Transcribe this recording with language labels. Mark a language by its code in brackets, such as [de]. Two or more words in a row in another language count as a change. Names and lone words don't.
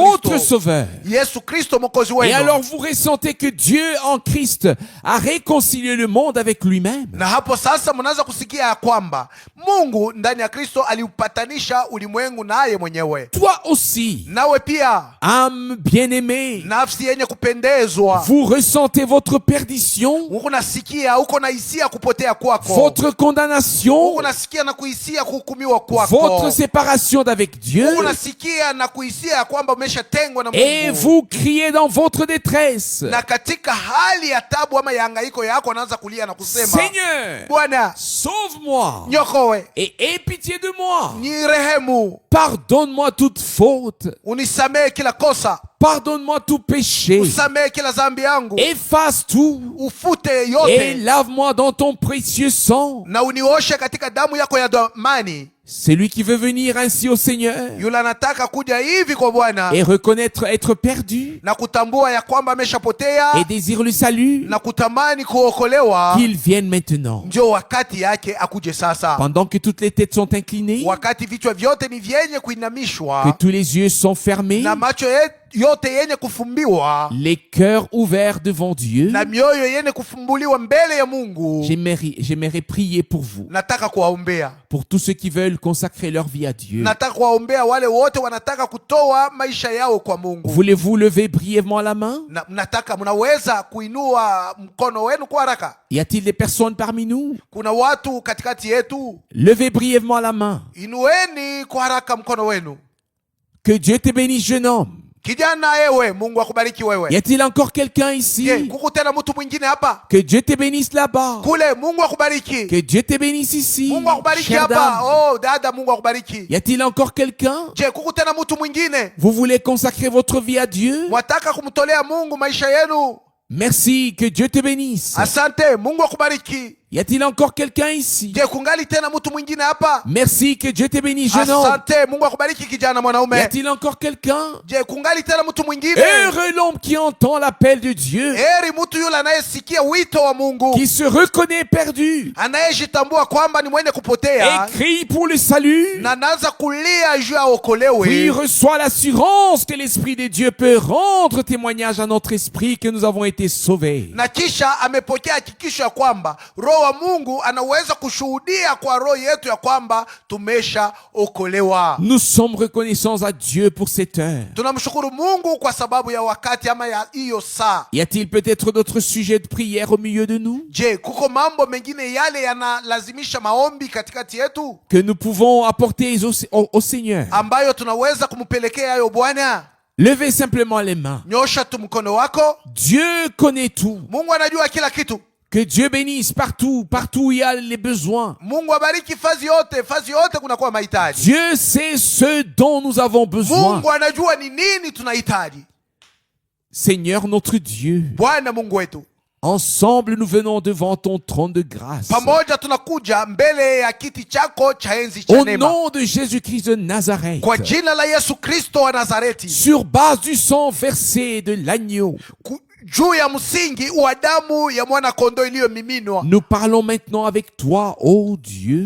[fr] Votre [sw] Kristo. [fr] Sauveur. [sw] Yesu Kristo mwokozi [fr] Et [sw] wenu. [fr] alors vous ressentez que Dieu en Christ a réconcilié le monde avec lui-même. [sw] Na hapo sasa mnaanza kusikia ya kwamba Mungu ndani ya Kristo aliupatanisha ulimwengu naye mwenyewe. [fr] Toi aussi, [sw] Nawe pia, [fr] âme bien-aimée, [sw] nafsi yenye kupendezwa, [fr] vous ressentez votre perdition, [sw] uko nasikia, uko na hisia kupotea kwako, [fr] votre condamnation, [sw] uko nasikia na kuhisia kuhukumiwa [fr] votre [sw] kwako, [fr] séparation d'avec Dieu, [sw] uko nasikia na kuhisia ya kwamba umeshatengwa na [fr] et [sw] Mungu. [fr] vous criez dans votre détresse, [sw] Na katika hali ya tabu ama ya hangaiko yako anaanza kulia na kusema, [fr] Seigneur, [sw] Bwana [fr] sauve-moi [sw] nyokowe, [fr] et aie pitié de moi. [sw] nirehemu, [fr] Pardonne-moi toute faute, [sw] unisamehe kila kosa, [fr] pardonne-moi tout péché, [sw] usamehe kila dhambi yangu, [fr] efface tout [sw] ufute [fr] et [sw] yote [fr] lave-moi dans ton précieux sang. [sw] na unioshe katika damu yako ya dhamani. [fr] Celui qui veut venir ainsi au Seigneur [sw] Yule anataka kuja hivi kwa Bwana [fr] et reconnaître être perdu [sw] na kutambua ya kwamba ameshapotea [fr] et désire le salut, [sw] na kutamani kuokolewa, [fr] qu'il vienne maintenant. [sw] ndio wakati yake akuje sasa. [fr] Pendant que toutes les têtes sont inclinées, [sw] Wakati vichwa vyote ni vyenye [fr] que [sw] kuinamishwa [fr] tous les yeux sont fermés, [sw] na macho yote yenye kufumbiwa [fr] les cœurs ouverts devant Dieu, [sw] na mioyo yenye kufumbuliwa mbele ya Mungu, [fr] j'aimerais prier pour vous, [sw] nataka kuwaombea. [fr] pour tous ceux qui veulent consacrer leur vie à Dieu. [sw] Nataka kuwaombea wale wote wanataka kutoa maisha yao kwa Mungu. [fr] Voulez-vous lever brièvement la main? [sw] Mnaweza kuinua mkono wenu kwa haraka. [fr] Y a-t-il des personnes parmi nous? [sw] Kuna watu katikati yetu, [fr] Levez brièvement la main. [sw] inueni kwa haraka mkono wenu. [fr] Que Dieu te bénisse, jeune homme. [sw] Kijana ewe, Mungu akubariki [fr] Y [sw] wewe. [fr] a-t-il encore quelqu'un ici? [sw] Je, kuku tena mtu mwingine hapa? [fr] Que Dieu te bénisse là-bas. [sw] Kule, Mungu akubariki. [fr] Que Dieu te bénisse ici. [sw] Mungu akubariki [fr] Chère [sw] hapa. [fr] dame. [sw] Oh, dada, Mungu akubariki. [fr] Y a-t-il encore quelqu'un? [sw] Je, kuku tena mtu mwingine? [fr] Vous voulez consacrer votre vie à Dieu? [sw] Wataka kumtolea Mungu maisha yenu? [fr] Merci, que Dieu te bénisse. [sw] Asante, Mungu akubariki. [fr] Y a-t-il encore quelqu'un ici? [sw] Je, kungali tena mtu mwingine hapa? [fr] Merci, que Dieu te bénisse, jeune homme. [sw] Asante, Mungu akubariki kijana [fr] Y [sw] mwanaume. [fr] a-t-il encore quelqu'un? [sw] Je, kungali tena mtu mwingine? [fr] Heureux l'homme qui entend l'appel de Dieu, [sw] Heri mtu yule anayesikia wito wa Mungu, [fr] qui se reconnaît perdu [sw] anayejitambua kwamba ni mwenye kupotea [fr] et crie pour le salut, [sw] na anaanza kulia juu ya [fr] puis [sw] okolewe, [fr] reçoit l'assurance que l'Esprit de Dieu peut rendre témoignage à notre esprit que nous avons été sauvés. [sw] na kisha amepokea hakikisho ya kwamba Roho wa Mungu anaweza kushuhudia kwa roho yetu ya kwamba tumeshaokolewa. [fr] Nous sommes reconnaissants à Dieu pour cette heure. [sw] Tunamshukuru Mungu kwa sababu ya wakati ama ya hiyo saa. [fr] Y a-t-il peut-être d'autres sujets de prière au milieu de nous [sw] Je, kuko mambo mengine yale yanalazimisha maombi katikati yetu [fr] que nous pouvons apporter au Seigneur? [sw] ambayo tunaweza kumpelekea hayo Bwana? [fr] Levez simplement les mains. [sw] Nyosha tu mkono wako. [fr] Dieu connaît tout. [sw] Mungu anajua kila kitu. [fr] Que Dieu bénisse partout où il y a les besoins. [sw] Mungu abariki fazi yote kunakuwa mahitaji. [fr] Dieu sait ce dont nous avons besoin. [sw] Mungu anajua ni nini tunahitaji. [fr] Seigneur notre Dieu, [sw] Bwana Mungu wetu, [fr] ensemble nous venons devant ton trône de grâce. [sw] pamoja tunakuja mbele ya kiti chako cha enzi cha [fr] Au [sw] neema, [fr] nom de Jésus-Christ de Nazareth, [sw] kwa jina la Yesu Kristo wa Nazareti, [fr] sur base du sang versé de l'agneau, [sw] juu ya msingi wa damu ya mwana kondoo iliyomiminwa. [fr] nous parlons maintenant avec toi, ô Dieu.